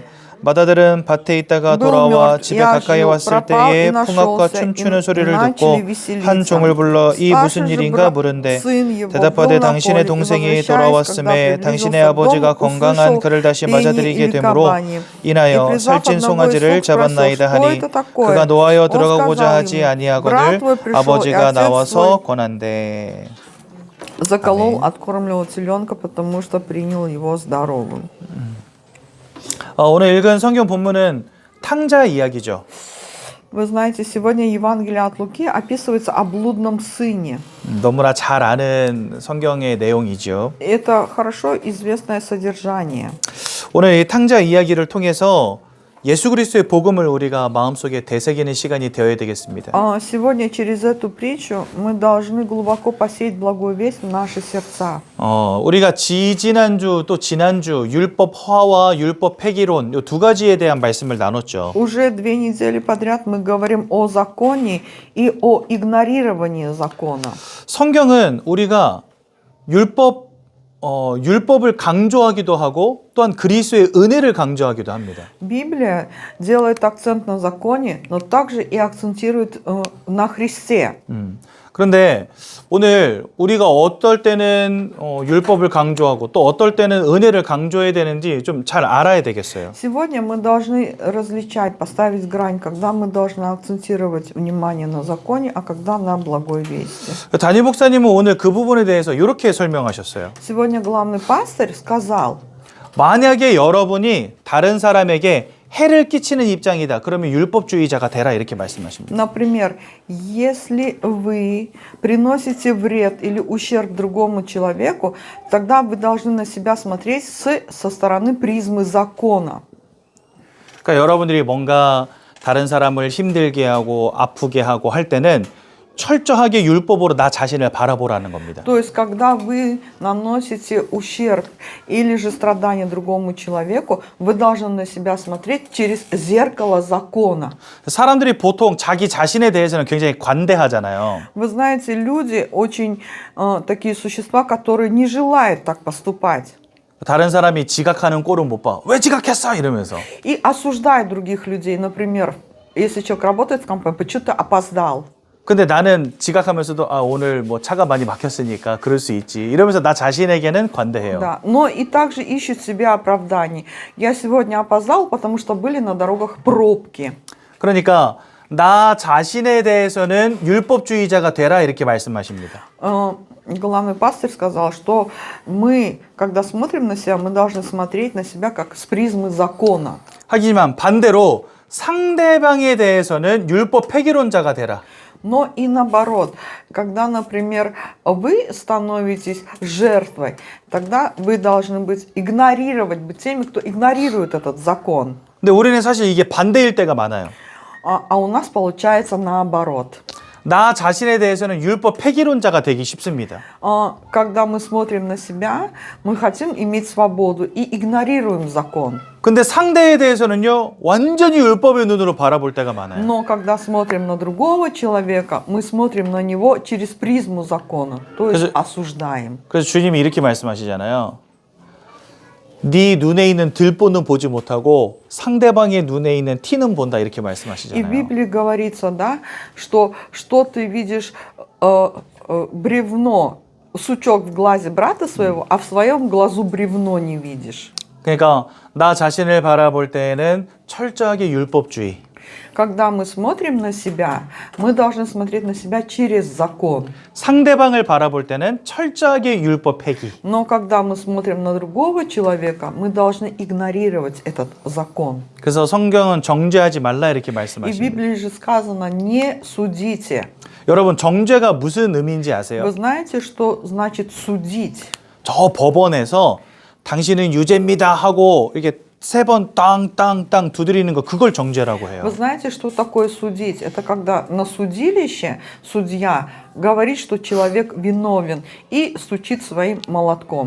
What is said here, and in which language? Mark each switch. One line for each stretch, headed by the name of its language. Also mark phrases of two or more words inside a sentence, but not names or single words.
Korean: 맏아들은 밭에 있다가 돌아와 집에 가까이 왔을 때에 풍악과 춤추는 소리를 듣고 한 종을 불러 이 무슨 일인가 물은데 대답하되 당신의 동생이 돌아왔음에 당신의 아버지가 건강한 그를 다시 맞아들이게 되므로 인하여 살찐 송아지를 잡았나이다 하니 그가 노하여 들어가고자 하지 아니하거늘 아버지가 나와서 권한대.
Russian: Заколол, откормливал теленка, потому что принял его здоровым.
Korean: 오늘 읽은 성경 본문은 탕자 이야기죠.
Russian: Вы знаете, сегодня Евангелие от Луки описывается о блудном сыне.
Korean: 너무나 잘 아는 성경의 내용이죠.
Russian: Это хорошо известное содержание.
Korean: 오늘 이 탕자 이야기를 통해서 예수 그리스도의 복음을 우리가 마음속에 되새기는 시간이 되어야 되겠습니다.
Russian: Сегодня через эту притчу мы должны глубоко посеять благую весть в наши сердца.
Korean: 우리가 지지난주 또 지난주 율법 허와 율법 폐기론 이 두 가지에 대한 말씀을 나눴죠.
Russian: Уже 2 недели подряд мы говорим о законе и о игнорировании закона.
Korean: 성경은 우리가 율법을 강조하기도 하고 또한 그리스도의 은혜를 강조하기도 합니다.
Russian: Библия делает акцент на законе, но также и акцентирует на Христе.
Korean: 그런데 오늘 우리가 어떨 때는 율법을 강조하고 또 어떨 때는 은혜를 강조해야 되는지 좀 잘 알아야 되겠어요.
Russian: Сегодня мы должны различать, поставить грань, когда мы должны акцентировать внимание на законе, а когда на благой вести.
Korean: 담임 목사님은 오늘 그 부분에 대해서 이렇게 설명하셨어요.
Russian: Сегодня главный пастырь сказал,
Korean: 만약에 여러분이 다른 사람에게 해를 끼치는 입장이다. 그러면 율법주의자가 되라 이렇게 말씀하십니다.
Russian: например, если вы приносите вред или ущерб другому человеку, тогда вы должны на себя смотреть со стороны призмы закона.
Korean: 그러니까 여러분들이 뭔가 다른 사람을 힘들게 하고 아프게 하고 할 때는 철저하게 율법으로 나 자신을 바라보라는 겁니다.
Russian: То есть, когда вы наносите ущерб или же страдание другому человеку, вы должны на себя смотреть через зеркало закона.
Korean: 사람들이 보통 자기 자신에 대해서는 굉장히 관대하잖아요.
Russian: Вы знаете, люди очень такие существа, которые не желают так поступать.
Korean: 다른 사람이 지각하는 꼴은 못 봐. 왜 지각했어? 이러면서.
Russian: И осуждают других людей. Например, если человек работает в компании, почему ты опоздал?
Korean: 근데 나는 지각하면서도 아 오늘 뭐 차가 많이 막혔으니까 그럴 수 있지 이러면서 나 자신에게는 관대해요.
Russian: Да, но и также ищут себе оправданий. Я сегодня опоздал, потому что были на дорогах пробки.
Korean: 그러니까 나 자신에 대해서는 율법주의자가 되라 이렇게 말씀하십니다.
Russian: Главный пастырь сказал, что мы, когда смотрим на себя, мы должны смотреть на себя как с призмы закона.
Korean: 하지만 반대로 상대방에 대해서는 율법 폐기론자가 되라.
Russian: Но и наоборот, когда, например, вы становитесь жертвой, тогда вы должны быть теми, кто игнорирует этот закон.
Korean: 근데 우리는 사실 이게 반대일 때가 많아요.
Russian: А у нас получается наоборот.
Korean: 나 자신에 대해서는 율법 폐기론자가 되기 쉽습니다.
Russian: Когда мы смотрим на себя, мы хотим иметь свободу и игнорируем закон.
Korean: 근데 상대에 대해서는요, 완전히 율법의 눈으로 바라볼 때가 많아요.
Russian: Но когда смотрим на другого человека, мы смотрим на него через призму закона, то есть осуждаем.
Korean: 그래서 주님이 이렇게 말씀하시잖아요. 네 눈에 있는 들보는 보지 못하고 상대방의 눈에 있는 티는 본다 이렇게
Russian: И в
Korean: 말씀하시잖아요.
Russian: Библии говорится, да, что ты видишь бревно, сучок в глазе брата своего, а в своем глазу бревно не видишь.
Korean: 그러니까 나 자신을 바라볼 때에는 철저하게 율법주의.
Russian: Когда мы смотрим на себя, мы должны смотреть на себя через закон.
Korean: 상대방을 바라볼 때는 철저하게 율법 폐기.
Russian: Но когда мы смотрим на другого человека, мы должны игнорировать этот закон.
Korean: 그래서 성경은 정죄하지 말라 이렇게
Russian: И в
Korean: 말씀하십니다.
Russian: Библии же сказано: не судите.
Korean: 여러분 정죄가 무슨 의미인지 아세요?
Russian: Вы знаете, что значит судить?
Korean: 저 법원에서 당신은 유죄입니다 하고 이렇게 3번 땅 두드리는 거 그걸 정죄라고 해요.
Russian: Вы знаете, что такое судить? Это когда на судилище судья говорит, что человек виновен и стучит своим молотком.